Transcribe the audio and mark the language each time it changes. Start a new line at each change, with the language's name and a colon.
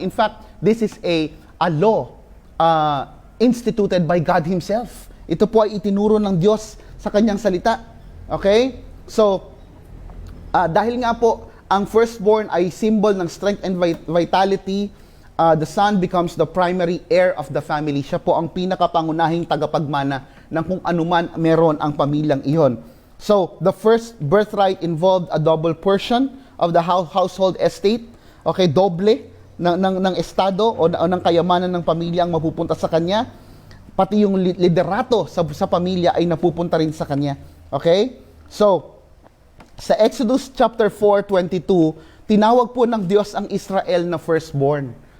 English: In fact, this is a law instituted by God Himself.
Filipino: Ito po ay itinuro ng Diyos sa Kanyang salita.
English: Okay? So,
Filipino: dahil nga po, ang
English: firstborn ay symbol ng strength and vitality, the son becomes the primary heir of the family.
Filipino: Siya po ang pinakapangunahing tagapagmana ng kung anuman meron ang pamilyang iyon.
English: So, the first birthright involved a double portion of the household estate.
Filipino: Okay, doble ng estado o ng kayamanan ng pamilya ang mapupunta sa kanya. Pati yung liderato sa pamilya ay napupunta rin sa kanya. Okay? So, sa Exodus chapter 4:22, tinawag po ng Diyos ang Israel na firstborn.